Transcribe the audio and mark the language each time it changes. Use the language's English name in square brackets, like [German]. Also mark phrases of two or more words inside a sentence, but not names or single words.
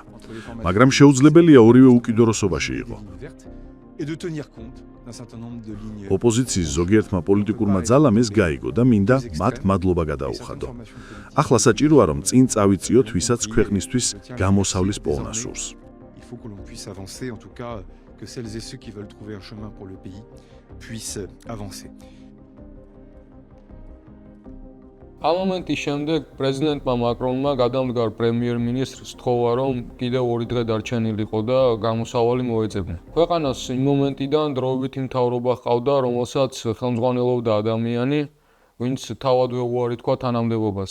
[Georgian] მაგრამ შეუძლებელია ორივე უკიდურესობაში იყო. ოპოზიციის ზოგიერთმა პოლიტიკურმა ძალამ ეს გაიგო და მინდა მათ მადლობა გადაუხადო. ახლა საჭიროა, რომ წინ წავიწიოთ, ვისაც ქვეყნისთვის გამოსავლის პოვნა სურს. [French] Que celles et ceux qui veulent trouver un chemin pour le pays puissent avancer. [Georgian] ამ მომენტის შემდეგ პრეზიდენტმა მაკრონმა გადამდგარ პრემიერ-მინისტრს სთხოვა, რომ კიდევ 2 დღე დარჩენილიყო და გამოსავალი მოეძებნა. ქვეყანას იმ მომენტიდან დროებითი მთავრობა ჰყავდა, რომელსაც ხელმძღვანელობდა ადამიანი, ვინც თავადვე უარი თქვა თანამდებობაზე.